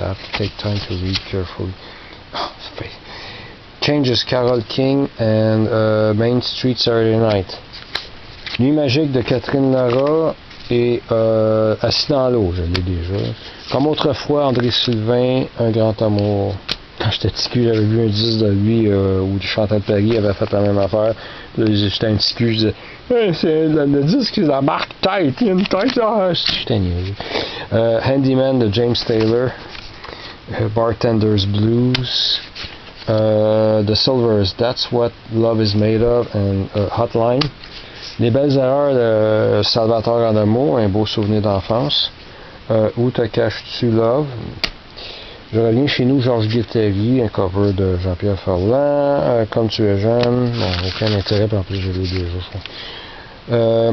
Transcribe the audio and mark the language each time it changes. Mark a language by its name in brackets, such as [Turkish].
[English] I have to take time to read carefully. Changes, Carole King, and Main Street Saturday Night. [French] Nuit magique de Catherine Lara et Assis dans l'eau, je l'ai déjà. Comme autrefois, André Sylvain, Un grand amour. Quand j'étais petit cul, j'avais vu un disque de lui où Chantal Perry avait fait la même affaire. Là, j'étais un petit cul, je disais hey, c'est le disque, c'est la marque tête, il y a une tête. J'étais niaiseux. Handyman de James Taylor. Bartender's Blues. [English] The Silvers, That's What Love Is Made Of, and Hotline. [French] Les belles erreurs de Salvatore Adamo, Un beau souvenir d'enfance. Où te caches-tu, Love? Je reviens chez nous, Georges Guettari, un cover de Jean-Pierre Ferland. Comme tu es jeune, bon, aucun intérêt, puis en plus je l'ai déjà, je crois.